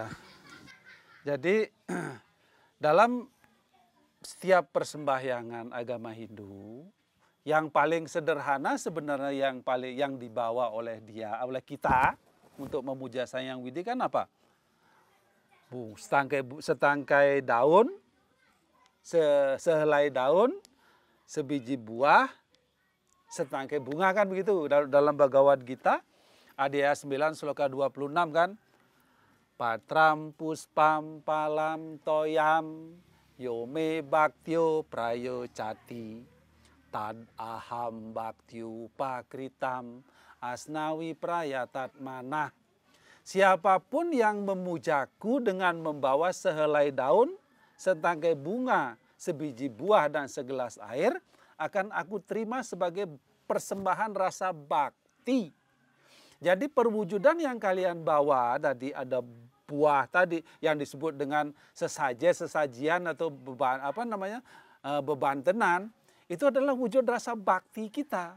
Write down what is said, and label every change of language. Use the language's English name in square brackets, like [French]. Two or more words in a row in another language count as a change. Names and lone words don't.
[Indonesian] Jadi dalam setiap persembahyangan agama Hindu, yang paling sederhana sebenarnya yang dibawa oleh kita untuk memuja Sang Hyang Widi kan apa? Setangkai daun, sehelai daun, sebiji buah, setangkai bunga kan begitu. Dalam Bhagavad Gita, Adhyaya 9 sloka 26 kan. [Sanskrit] Patram puspam palam toyam yome bhaktyo prayo cati tad aham bhaktyu pakritam asnawi prayatat manah. [Indonesian] Siapapun yang memujaku dengan membawa sehelai daun, setangkai bunga, sebiji buah dan segelas air, akan aku terima sebagai persembahan rasa bakti. Jadi perwujudan yang kalian bawa tadi, ada buah tadi yang disebut dengan sesajian atau bebantenan, itu adalah wujud rasa bakti kita.